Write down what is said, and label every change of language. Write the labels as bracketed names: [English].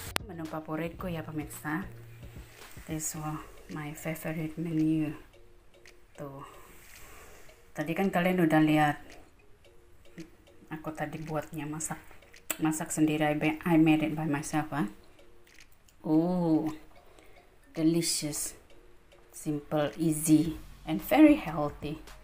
[Indonesian] Menu favoritku ya pemirsa. [English] This was my favorite menu. [Indonesian] Tuh. Tadi kan kalian udah lihat. Aku tadi buatnya masak sendiri. [English] I made it by myself, huh? Oh, delicious, simple, easy, and very healthy.